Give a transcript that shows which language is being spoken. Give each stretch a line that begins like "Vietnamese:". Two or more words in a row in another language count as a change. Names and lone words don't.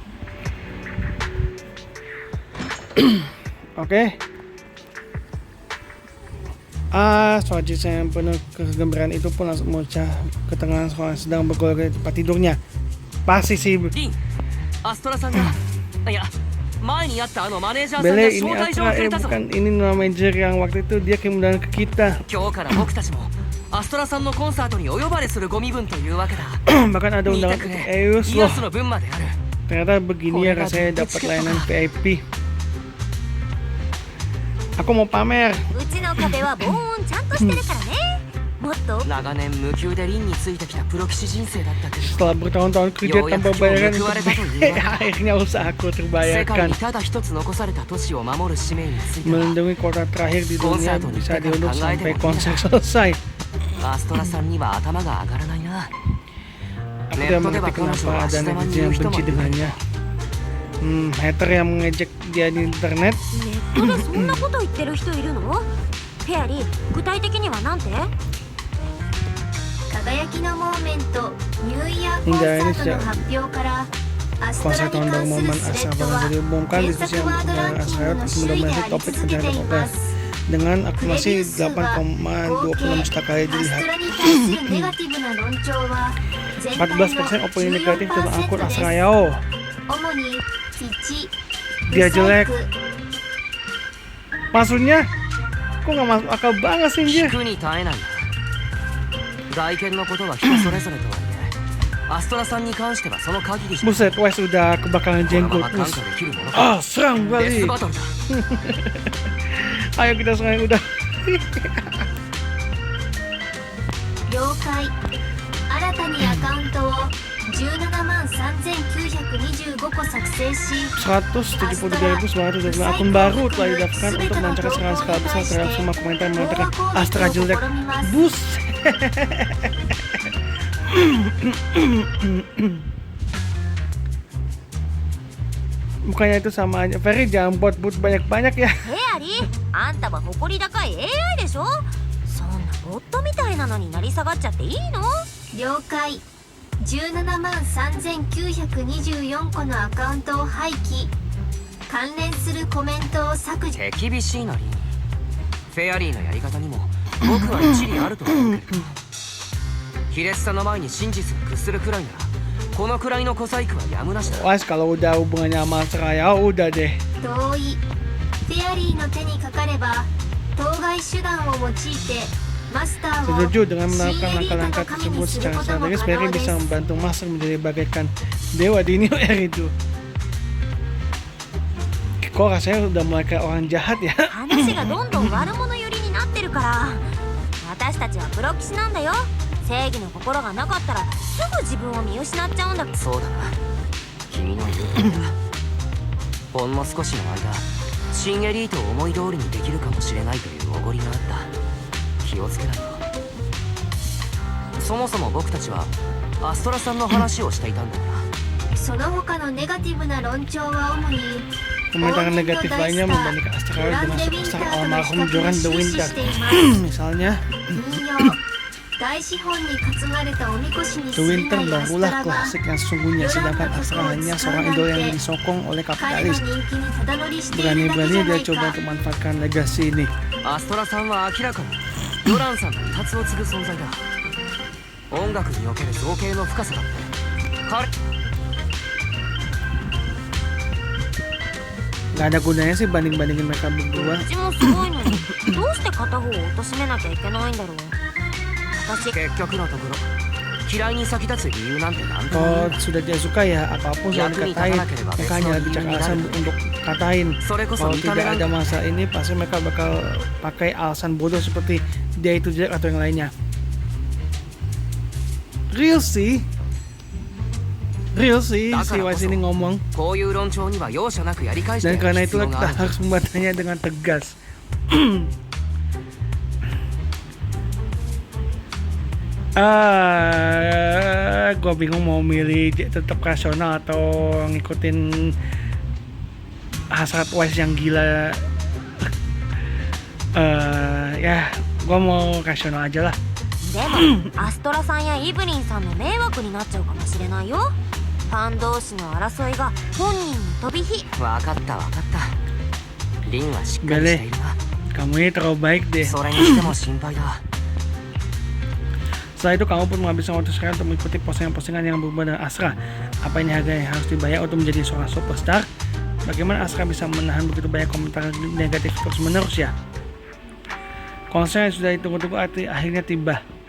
Indonesian: Oke. Soji yang penuh kegembiraan itu pun langsung memecah ke tengah seorang yang sedang bergolak di tempat tidurnya. Pasti sih.
Japanese: リンアストラさんがいや前にやったあのマネージャーさんが
Indonesian: Bele,
Japanese: 招
Indonesian: ini
Japanese: 待状を
Indonesian: Astra,
Japanese: くれたぞ
Indonesian: bukan ini nama manajer yang waktu itu dia kemudian ke kita.
Japanese: 今日から僕たちもアストラさんのコンサートにお呼ばれするご身分というわけだ
Indonesian: Bahkan ada
Japanese: 見て
Indonesian: undangan
Japanese: く
Indonesian: untuk
Japanese: れ
Indonesian: Eus
Japanese: イア
Indonesian: loh.
Japanese: スの分まである
Indonesian: Ternyata begini ya rasanya dapat layanan VIP. Aku mau pamer.
Japanese: うちの壁は防音ちゃんとしてるからね。もっと長年無給でリンについてきたプロ棋士人生だったけど
Indonesian: Setelah bertahun-tahun kerja tanpa bayaran untuk akhirnya usahaku
Japanese: 世界
Indonesian: terbayarkan.
Japanese: にただ一つ残された都市を守る使命については
Indonesian: Melindungi kota terakhir di dunia bisa diundur sampai konser selesai.
Japanese: アストラさんには頭が上がらないな
Indonesian: Aku
Japanese: ネ
Indonesian: tidak
Japanese: ットで
Indonesian: mengerti
Japanese: は彼女
Indonesian: kenapa
Japanese: は
Indonesian: ada
Japanese: 足玉に
Indonesian: netizen
Japanese: 言う
Indonesian: yang
Japanese: 人も
Indonesian: benci
Japanese: いる
Indonesian: dengannya. Hater yang mengejek dia di internet.
Japanese: ネットでそんなこと言ってる人いるの？フェアリー、具体的にはなんて？輝きのモーメントニューイヤーコンサートの発表からアストラ
Indonesian: Konser
Japanese: に
Indonesian: tahun
Japanese: 関
Indonesian: baru
Japanese: する
Indonesian: momen
Japanese: スレ
Indonesian: Astra
Japanese: ッド
Indonesian: bakal
Japanese: は
Indonesian: dihubungkan
Japanese: 検
Indonesian: diskusi
Japanese: 索
Indonesian: yang
Japanese: ワードラン
Indonesian: dengan
Japanese: キン
Indonesian: Astra
Japanese: グの
Indonesian: untuk
Japanese: 首位で
Indonesian: mendominasi
Japanese: あり
Indonesian: topik
Japanese: 続けて
Indonesian: internet
Japanese: い
Indonesian: oke
Japanese: ます。
Indonesian: dengan
Japanese: プレビュ
Indonesian: akumulasi
Japanese: ー数は合計
Indonesian: 8,26 juta kali
Japanese: アスト
Indonesian: dilihat.
Japanese: ラに対するネガティブな論調は全体の
Indonesian: 14% opini negatif tentang akun 14% Astra
Japanese: です。
Indonesian: Yao.
Japanese: 主に1
Indonesian: Dia
Japanese: ブサイ
Indonesian: jelek.
Japanese: ク
Indonesian: Maksudnya? Kok nggak masuk akal banget sih
Japanese: 聞
Indonesian: dia?
Japanese: くに耐えない外見のことは人それぞれとはいえアストラさんに関してはその限りしか
Indonesian: Buset, Wes udah kebakaran
Japanese: このま
Indonesian: jenggot.
Japanese: ま感
Indonesian: Bus.
Japanese: 化できるものか
Indonesian: Ah, serang
Japanese: デス
Indonesian: balik.
Japanese: バトルだ
Indonesian: Ayo kita serang udah.
Japanese: 了解。新たにアカウントを17万3925個作成し
Indonesian: 173.925 akun baru telah didaftarkan untuk melancarkan serangan skala besar terhadap semua komentar yang mengatakan Astra jelek. Bus. Bukannya itu sama aja. Ferry jangan buat banyak-banyak ya.
Japanese: フェアリー、あんたは誇り高い AI でしょ？そんなボットみたいなのになり下がっちゃっていいの？了解。17万3924個のアカウントを廃棄。関連するコメントを削除。手厳しいなリンフェアリーのやり方にも僕は一理あると思うけれど卑劣さの前に真実が屈するくらいならこのくらいの小細工はやむなしだ
Indonesian: Wes kalau udah hubungannya sama Astra Yao udah deh.
Japanese: 同意。フェアリーの手にかかれば当該手段を用いてマスターを
Indonesian: Setuju dengan
Japanese: 新
Indonesian: melakukan
Japanese: エリート
Indonesian: langkah-langkah
Japanese: の神
Indonesian: tersebut
Japanese: にする
Indonesian: secara
Japanese: ことも
Indonesian: strategis,
Japanese: 可
Indonesian: Ferry
Japanese: 能で
Indonesian: bisa
Japanese: す。
Indonesian: membantu Master menjadi bagaikan dewa di New Air itu. Kok rasanya udah mulai kayak orang jahat ya?
Japanese: 話がどんどん悪者寄りになってるから。私たちはプロ棋士なんだよ。正義の心がなかったらすぐ自分を見失っちゃうんだ。そうだな君の言う通りだほんの少しの間新エリートを思い通りにできるかもしれないというおごりがあった気をつけないとそもそも僕たちはアストラさんの話をしていたんだからその他のネガティブな論調は主に
Indonesian: Komentar negatif lainnya membandingkan Astra dengan superstar almarhum Joran de Winter. Misalnya,
Japanese: 引用大資本に担がれたおみこしに
Indonesian: The
Japanese: 過ぎ
Indonesian: Winter
Japanese: ないアスト
Indonesian: barulah
Japanese: ラが
Indonesian: klasik yang sesungguhnya, sedangkan Astra hanya seorang idol yang disokong oleh
Japanese: 彼の
Indonesian: kapitalis.
Japanese: 人気にただ乗りしているだけ
Indonesian: Berani-berani
Japanese: じゃな
Indonesian: dia
Japanese: い
Indonesian: coba
Japanese: か
Indonesian: untuk memanfaatkan legasi ini.
Japanese: アストラさんは明らかにヨランさんの遺髪を継ぐ存在だ音楽における造形の深さだって彼
Indonesian: Gak ada gunanya sih banding-bandingin mereka
Japanese: ど
Indonesian: berdua.
Japanese: っちもすごいのにどうして片方を貶めなきゃいけないんだろう。私結局のところ嫌いに先立つ理由なんて何とも
Indonesian: Kalau
Japanese: ない
Indonesian: sudah dia suka ya apapun selalu dikatain. Mereka hanya bicak alasan untuk katain.
Japanese: それこそ
Indonesian: Kalau
Japanese: 見た目
Indonesian: tidak
Japanese: なん
Indonesian: ada
Japanese: か
Indonesian: masalah ini pasti mereka bakal pakai alasan bodoh seperti dia itu jelek atau yang lainnya. Real sih si Wise ini ngomong.
Japanese: こういう論調には容赦なくやり返して
Indonesian: Dan
Japanese: やる
Indonesian: karena
Japanese: 必
Indonesian: itulah
Japanese: 要が
Indonesian: kita
Japanese: ある
Indonesian: harus membatanya dengan tegas. Gue bingung mau milih tetap rasional atau ngikutin hasrat Wise yang gila. Ya, gue mau rasional aja lah.
Japanese: でもアストラさんやイブリンさんの迷惑になっちゃうかもしれないよ。ファン同士の争いが本人に飛び火。分かった分かったリンはしっかりしているな
Indonesian: Kamu ini terlalu baik deh.
Japanese: それにしても心配だ。
Indonesian: Setelah itu kamu pun menghabiskan waktu sekarang untuk mengikuti postingan-postingan yang berhubungan dengan Asra. Apa ini harga yang harus dibayar untuk menjadi seorang superstar? Bagaimana Asra bisa menahan begitu banyak komentar negatif terus menerus ya? Konser yang sudah ditunggu-tunggu akhirnya tiba.